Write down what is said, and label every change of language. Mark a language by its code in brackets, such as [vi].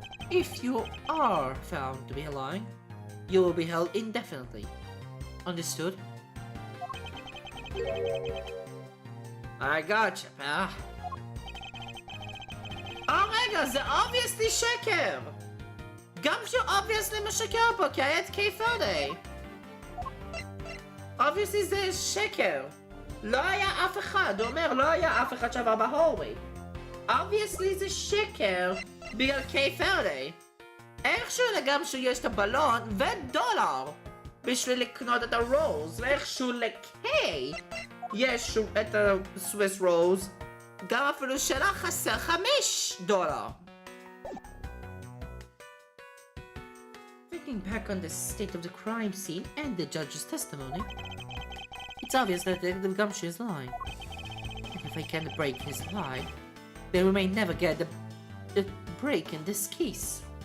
[en] If you are found to be lying, you will be held indefinitely. Understood? I gotcha, pal. Oh my god, [he] זה [en] obviously [he] שקר! גם שהוא obviously משקר פה, כי היה את קיי-פרדיי. obviously זה שקר. לא היה אף אחד, הוא אומר, לא היה אף אחד שעבר בהולווי. obviously זה שקר בגלל קיי-פרדיי. איכשהו לגמרי יש את הבלון ודולר בשביל לקנות את הרוז, ואיכשהו לקיי יש את הסוויס רוז, גם אפילו שלה חסר $5. [en] Thinking back on the state of the crime scene and the judge's testimony, it's obvious that Detective Gumshoe is lying. And if I can't break his lie, then we may never get the break in this case.